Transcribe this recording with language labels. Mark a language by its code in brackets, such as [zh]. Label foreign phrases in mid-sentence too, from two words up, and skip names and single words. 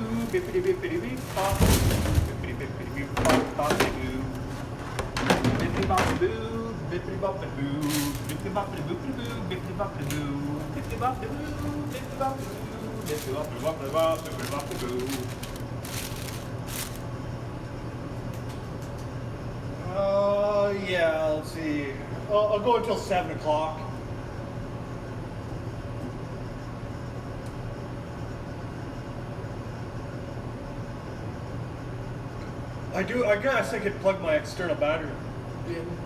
[en] Bippity-bippity-bee-bop. Bippity-bippity-bee-bop-boppity-boo. Bippity-boppity-boo. Bippity-boppity-boo. Bippity-boppity-boo. Bippity-boppity-boo. Bippity-boppity-boo. Bippity-boppity-boo. Bippity-boppity-boo. Yeah, let's see. I'll go until 7 o'clock. I guess I could plug my external battery in.